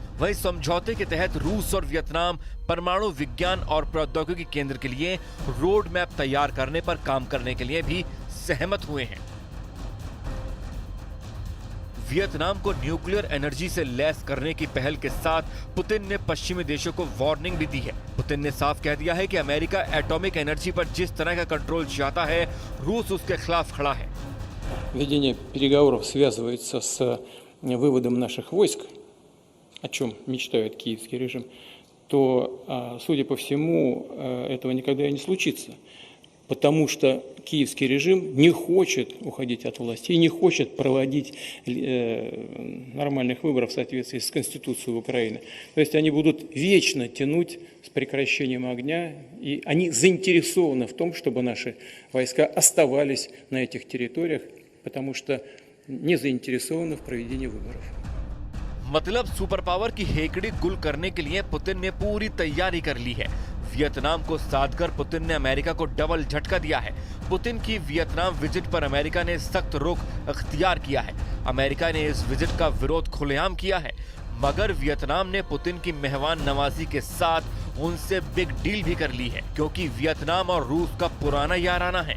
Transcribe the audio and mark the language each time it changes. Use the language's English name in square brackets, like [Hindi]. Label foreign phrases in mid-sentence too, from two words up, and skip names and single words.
[Hindi] वहीं समझौते के तहत रूस और वियतनाम परमाणु विज्ञान और प्रौद्योगिकी केंद्र के लिए [English] road map [Hindi] तैयार करने पर काम करने के लिए भी सहमत हुए हैं। वियतनाम को [English] nuclear energy [Hindi] से लैस करने की पहल के साथ पुतिन ने पश्चिमी देशों को वार्निंग भी दी है। पुतिन ने साफ कह दिया है कि अमेरिका [English] atomic energy [Hindi] पर जिस तरह का कंट्रोल चाहता है, रूस उसके खिलाफ खड़ा है। [Russian] Ведение переговоров связывается с выводом наших войск, о чем мечтает киевский режим, то, судя по всему, этого никогда и не случится. потому что киевский режим не хочет уходить от власти и не хочет проводить нормальных выборов в соответствии с Конституцией Украины. То есть они будут вечно тянуть с прекращением огня, и они заинтересованы в том, чтобы наши войска оставались на этих территориях, потому что не заинтересованы в проведении выборов. [Hindi] मतलब [English] super power [Hindi] की हेकड़ी गुल करने के लिए पुतिन ने पूरी तैयारी कर ली है। वियतनाम को साधकर पुतिन ने अमेरिका को डबल झटका दिया है। पुतिन की वियतनाम विजिट पर अमेरिका ने सख्त रुख अख्तियार किया है। अमेरिका ने इस विजिट का विरोध खुलेआम किया है, मगर वियतनाम ने पुतिन की मेहमान नवाजी के साथ उनसे [English] big deal [Hindi] भी कर ली है, क्योंकि वियतनाम और रूस का पुराना याराना है।